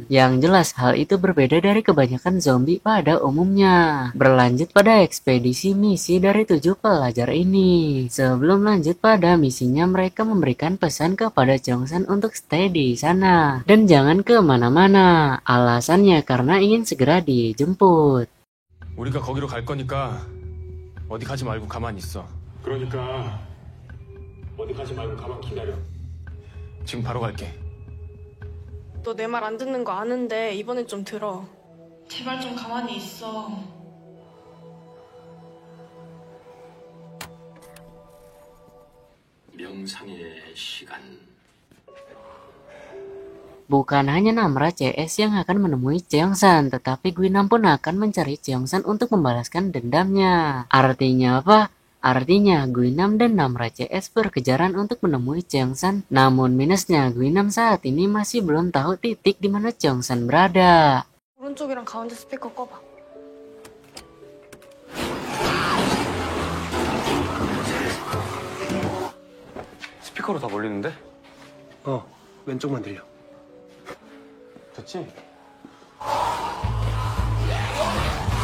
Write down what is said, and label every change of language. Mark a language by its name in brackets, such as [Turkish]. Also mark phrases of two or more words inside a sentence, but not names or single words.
[Indonesian] Yang jelas hal itu berbeda dari kebanyakan zombie pada umumnya. Berlanjut pada ekspedisi misi dari 7 pelajar ini. Sebelum lanjut pada misinya, mereka memberikan pesan kepada Jongsan untuk stay di sana dan jangan kemana-mana. Alasannya karena ingin segera dijemput. [Korean] 우리가 거기로 갈 거니까 어디 가지 말고 가만히 있어. 그러니까 어디 가지 말고 가만 기다려. 지금 바로 갈게. 너 내 말 안 듣는 거 아는데 이번엔 좀 들어. 제발 좀 가만히 있어. 명상의 시간. [Indonesian] Bukan hanya Namra CS yang akan menemui Cheongsan, tetapi Guinam pun akan mencari Cheongsan untuk membalaskan dendamnya. Artinya apa? Artinya Guinam dan Namra CS berkejaran untuk menemui Cheongsan. Namun minusnya Guinam saat ini masih belum tahu titik di mana Cheongsan berada. [Korean] 오른쪽이랑 가운데 스피커 꺼봐. 스피커로 다 몰리는데? 왼쪽만 들려. 됐지?